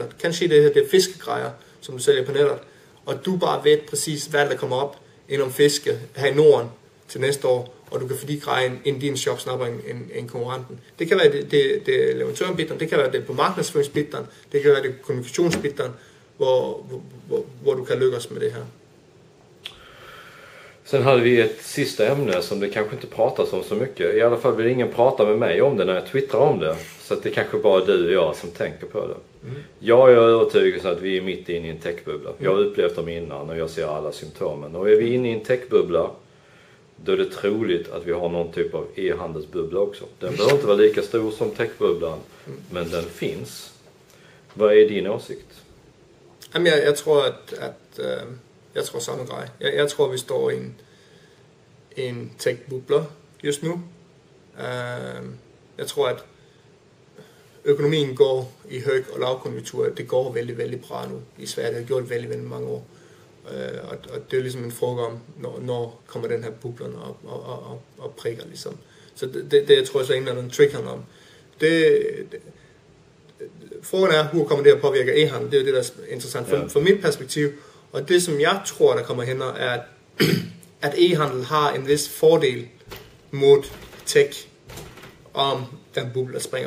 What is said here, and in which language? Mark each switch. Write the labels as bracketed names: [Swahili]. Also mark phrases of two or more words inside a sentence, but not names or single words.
[Danish] Kanskje det er fiskegrejer, som du sælger på nettet, og du bare ved præcis, hvad der kommer op inden om fiske her i Norden til næste år, og du kan få de grejer ind i din shop snapper end konkurrenten. Det kan være det er leverandørenbitteren, det kan være det på markedsføringsbitteren, det kan være det kommunikationsbitteren, hvor du kan lykkes med det her. [Swedish] Sen hade vi ett sista ämne som det kanske inte pratas om så mycket. I alla fall vill ingen prata med mig om det när jag twittrar om det. Så att det kanske bara du och jag som tänker på det. Jag är övertygad att vi är mitt inne i en techbubbla. Jag har upplevt dem innan och jag ser alla symptomen. Och är vi inne i en techbubbla, då är det troligt att vi har någon typ av e-handelsbubbla också. Den behöver inte vara lika stor som techbubblan, men den finns. Vad är din åsikt? [Danish] Jeg tror, jeg tror samme grej. Jeg tror, vi står i en tech-bubler just nu. Jeg tror, at økonomien går i høj- og lavkonjunktur. Det går vældig, vældig bra nu i Sverige. Det har gjort vældig, vældig mange år. Og det er ligesom en fråga om, når kommer den her bublen og prikker ligesom. Så det jeg tror jeg så ingen af den triggeren om. Frågan er, hvor kommer det at påvirke e-handel? Det er jo det, der er interessant fra mit perspektiv. Og det, som jeg tror, der kommer hen, er, at e-handel har en vis fordel mod tech, om den bubbel, der springer.